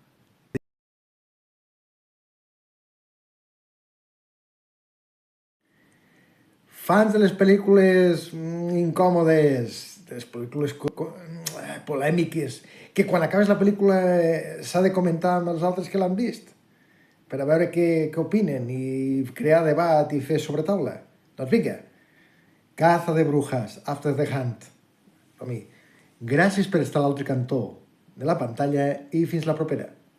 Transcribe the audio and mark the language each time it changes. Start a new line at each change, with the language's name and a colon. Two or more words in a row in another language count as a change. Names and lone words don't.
Catalan: Fans de les pel·lícules incòmodes, de les pel·lícules polèmiques, que quan acabes la pel·lícula s'ha de comentar amb els altres que l'han vist, per a veure què opinen i crear debat i fer sobretaula. Doncs vinga, caza de brujas, after the hunt. Som-hi. Gràcies per estar a l'altre cantó de la pantalla i fins la propera.